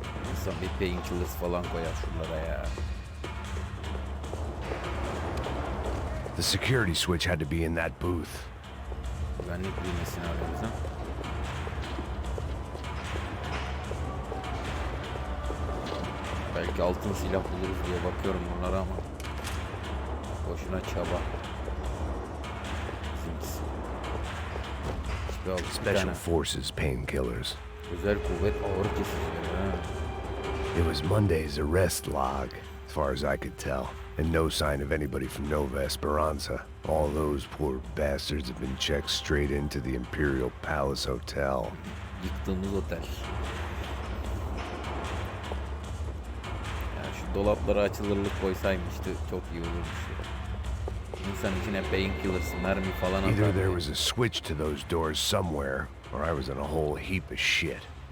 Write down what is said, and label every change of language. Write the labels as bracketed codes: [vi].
[tr] İnsan bir painkillers falan koyar şunlara ya. [en] The security switch had to be in that booth. [tr] Güvenlik bilmesin aramızda. Belki altın silah buluruz diye bakıyorum bunlara ama boşuna çaba. Bizimkisi. Hiçbir altın [en] Special Forces painkillers. [tr] özel kuvvet ağır kesicileri ha. [en] It was Monday's arrest log, as far as I could tell, and no sign of anybody from Nova Esperanza. All those poor bastards have been checked straight into the Imperial Palace Hotel. [tr] Yıktığımız otel. Ya şu dolapları açılırlık koysaymıştı çok iyi olurmuş. İnsan içine painkillers, mermi falan atar. [en] Either there was a switch to those doors somewhere, or I was in a whole heap of shit.